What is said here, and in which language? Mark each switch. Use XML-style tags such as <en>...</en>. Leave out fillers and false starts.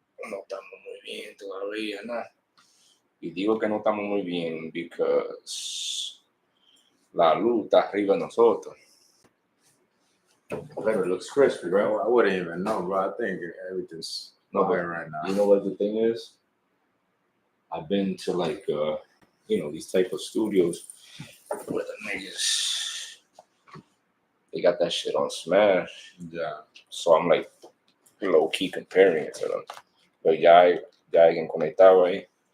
<es>no estamos muy bien todavía, ¿no? Y digo que no estamos muy bien because la luz está arriba de nosotros.</es> <en>But it looks crispy, bro. I wouldn't even know, bro. I think everything's fire right now. You know what the thing is? I've been to like, these type of studios where the niggas, they got that shit on smash. Yeah. So I'm like low key comparing it to them.</en> <es>But ya hay alguien conectado ahí.</es>